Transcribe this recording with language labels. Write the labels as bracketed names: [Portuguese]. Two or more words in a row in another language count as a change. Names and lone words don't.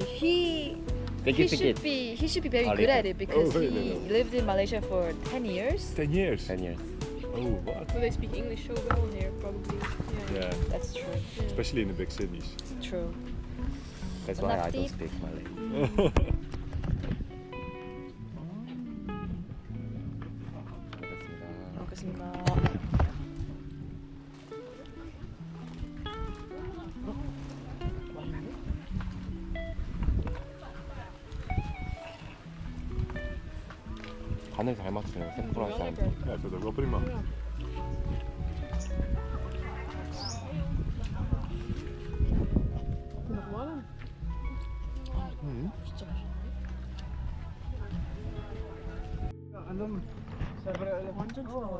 [English] He should be very good at it because Oh, he really? lived in Malaysia for 10 years. 10 years. 10 years. Oh, what? So they speak English so well here, probably. Yeah. Yeah, That's true. especially in the big cities. True. That's why why I I don't don't speak speak Malay. [Korean] 먹겠습니다. 간을 잘 맞추는 샘플한 사람. [Dutch] Ja, ik vind dat wel prima. Nog warm. [Korean] 진짜 맛있네. 완전 좋아.